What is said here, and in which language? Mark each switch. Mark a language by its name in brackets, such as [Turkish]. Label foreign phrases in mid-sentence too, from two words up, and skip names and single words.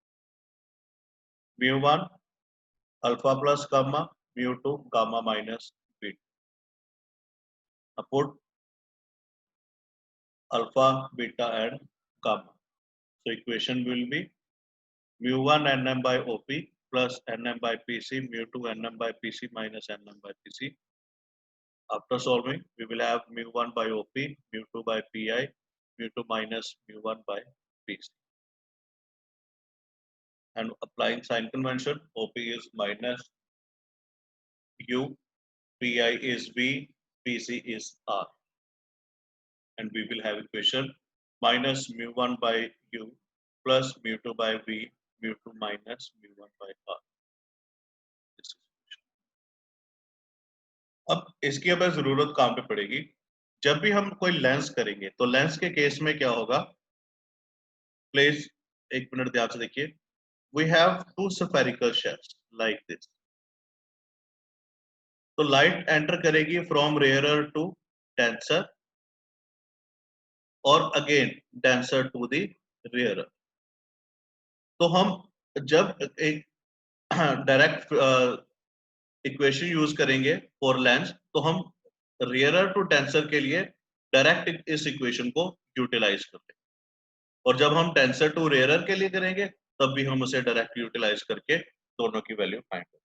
[English] Mu1 alpha plus gamma, mu2 gamma minus beta. Now put alpha, beta, and gamma. So equation will be mu1 Nm by OP plus Nm by Pc, mu2 Nm by Pc minus Nm by Pc. After solving, we will have mu1 by OP, mu2 by Pi, mu2 minus mu1 by Pc. And applying sign convention, OP is minus U, Pi is V, Pc is R. And we will have equation minus mu1 by U plus mu2 by V, mu2 minus mu1 by R. [Hindi] अब इसकी हमें जरूरत कहां पे पड़ेगी? जब भी हम कोई लेंस करेंगे तो लेंस के केस में क्या होगा? प्लीज एक मिनट ध्यान से देखिए. [English] We have two spherical shells like this. तो light enter करेगी from rarer to denser और again denser to the rarer. [Hindi] तो हम जब एक [English] direct equation use [Hindi] करेंगे [English] for lens, [Hindi] तो हम [English] rarer to denser [Hindi] के लिए डायरेक्ट इस इक्वेशन को यूटिलाइज करते हैं, और जब हम [English] denser to rarer [Hindi] के लिए करेंगे तब भी हम उसे [English] direct utilise [Hindi] करके दोनों की [English] value find [Hindi] करेंगे.